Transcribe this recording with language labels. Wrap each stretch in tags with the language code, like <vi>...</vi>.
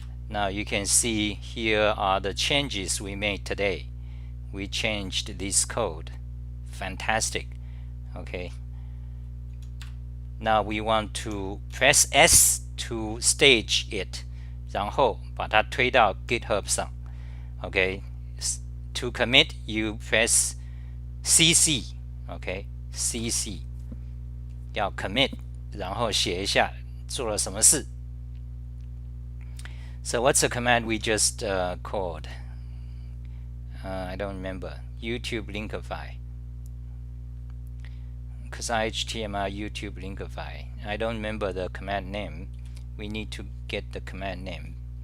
<en>Now you can see here are the changes we made today. We changed this code. Fantastic. Okay. Now we want to press S to stage it.</en> <zh>然后把它推到 GitHub 上.</zh> <en>Okay. To commit, you press CC. Okay. CC.</en> <zh>要 commit, 然后写一下做了什么事.</zh> <en>So what's the command we just called? I don't remember. YouTube linkify. XAR-HTML YouTube linkify. I don't remember the command name. We need to get the command name.</en>